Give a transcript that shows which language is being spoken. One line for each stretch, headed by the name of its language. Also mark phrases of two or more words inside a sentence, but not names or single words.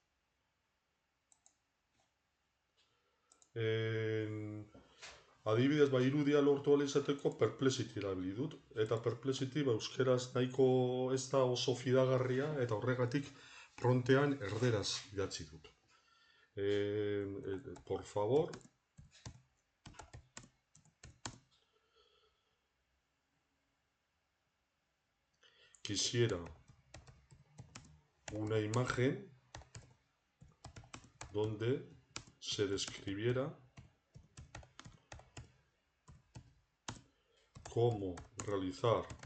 Basque: Adibidez, irudia lortu ahal izateko Perplexity erabili dut, eta Perplexity euskeraz nahiko ez da oso fidagarria, eta horregatik frontean erderaz idatzi dut.
Spanish: Por favor, quisiera una imagen donde se describiera cómo realizar